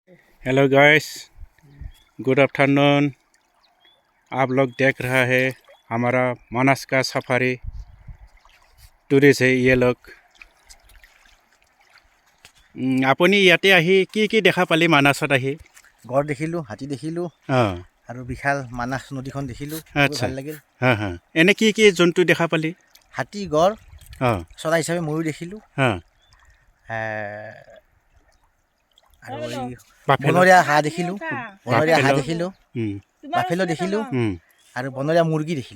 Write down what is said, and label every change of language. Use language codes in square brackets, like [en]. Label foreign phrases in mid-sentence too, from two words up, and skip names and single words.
[en] Hello guys, good afternoon. [hi] आप लोग देख रहा है हमारा मानस का [en] safari tourist [hi] है ये लोग। [as] আপুনি ইয়াতে আহি কি দেখা পালি মানসত আহি? গড় দেখিলোঁ, হাতী দেখিলোঁ আৰু বিশাল মানস নদীখন দেখিলোঁ। আচ্ছা, ভাল লাগিল। এনে কি জন্তু দেখা পালি? হাতী, গড়, চৰাই হিচাপে ময়ূৰ দেখিলোঁ আৰু এই বনৰীয়া হাঁহ দেখিলোঁ, বাফেলো দেখিলোঁ আৰু বনৰীয়া মুৰ্গী দেখিলোঁ।